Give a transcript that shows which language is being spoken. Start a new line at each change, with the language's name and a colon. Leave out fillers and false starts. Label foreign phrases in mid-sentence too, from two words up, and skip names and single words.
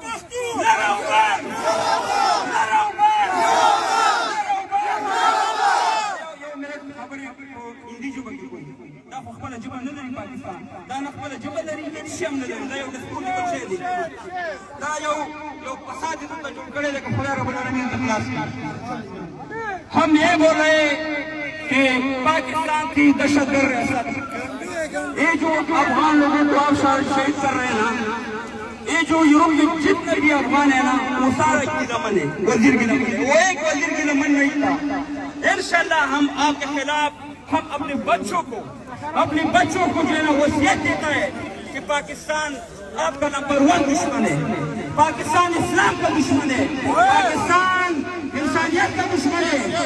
Pashto: دا خو خپله ژبه نه لري پاکستان، دا نه خپله ژبه لري، هېڅ شی هم نه لري. دا یو دستور لیکل شوی دی، دا یو فساد یې دلته جوړ کړی دی که خدای
Arabic: رب العالمین
Pashto: ته خلاص کړي.
Urdu: ہم یہ بول رہے ہیں کہ پاکستان کی دہشت گرد ریاست، یہ جو افغان لوگوں کو آپ شہید کر رہے ہیں نا، یہ جو یورپ میں جتنے بھی افغان ہیں نا، وہ سارا گیلامن ہے، وزیر گیلامن ہے. وہ ایک وزیر گیلامن نہیں تھا۔ انشاءاللہ ہم آپ کے خلاف ہم اپنے بچوں کو جو ہے نا وصیت دیتا ہے کہ پاکستان آپ کا نمبر 1 دشمن ہے، پاکستان اسلام کا دشمن ہے، پاکستان انسانیت کا دشمن ہے.